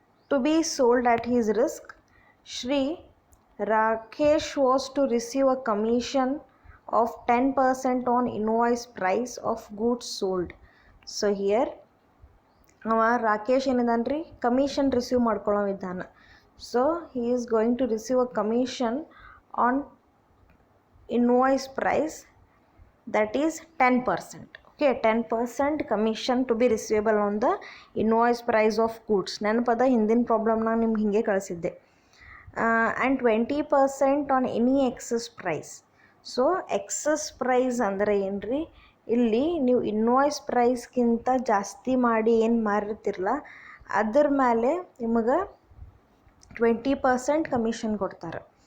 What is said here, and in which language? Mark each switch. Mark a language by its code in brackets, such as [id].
[en] To be sold at his risk, Shri Rakesh was to receive a commission of 10% on invoice price of goods sold. So here [kn] Rakesh ಏನಿದಾನ್ರಿ commission receive ಮಾಡ್ಕೊಳ್ಳೋ ವಿಧಾನ. [en] So he is going to receive a commission on invoice price, that is 10%. Okay, 10% commission to be receivable on the invoice price of goods. [kn] ನೆನಪದ ಹಿಂದಿನ ಪ್ರಾಬ್ಲಮ್ನ ನಿಮ್ಗೆ ಹಿಂಗೆ ಕಳಿಸಿದ್ದೆ. [en] And 20% on any excess price. [kn] So excess price ಅಂದರೆ ಏನ್ರಿ, ಇಲ್ಲಿ ನೀವು invoice ಪ್ರೈಸ್ಗಿಂತ ಜಾಸ್ತಿ ಮಾಡಿ ಏನು ಮಾರಿರ್ತಿರಲ್ಲ ಅದ್ರ ಮೇಲೆ ನಿಮಗೆ 20% ಕಮಿಷನ್ ಕೊಡ್ತಾರೆ.